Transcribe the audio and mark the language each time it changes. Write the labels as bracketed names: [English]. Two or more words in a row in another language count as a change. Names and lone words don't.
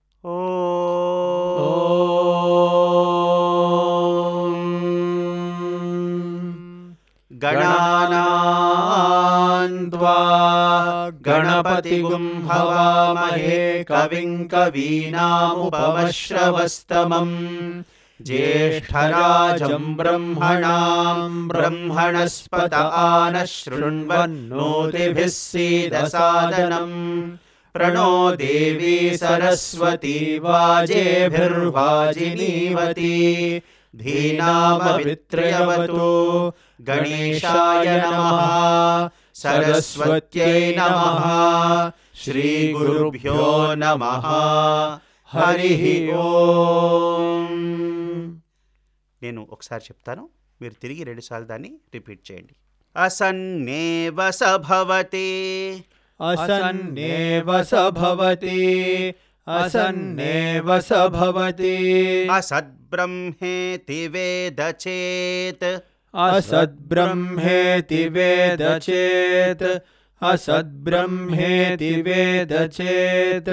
[Sanskrit] గణానాం త్వా గణపతిగుం హవామహే కవిం కవీనాముపమశ్రవస్తమం జ్యేష్ఠరాజం బ్రహ్మణాం బ్రహ్మణస్పత ఆనశృణ్వన్నోతిభిः सीदसादनम् प्रणो देवी सरस्वती वाजेभिर्वाजिनीवती धीनामवित्रयवतु गणेशाय नमः सरस्वत्यै नमः श्रीगुरुभ्यो नमः हरिः ओम्. [Telugu] నేను ఒకసారి చెప్తాను, మీరు తిరిగి 2 సార్లు దాన్ని రిపీట్ చేయండి. [Sanskrit] అసన్నేవ సభవతి असन्नेव स भवति असन्नेव स भवति असद्ब्रह्मेति वेद चेत् असद्ब्रह्मेति वेद चेत् असद्ब्रह्मेति वेद चेत्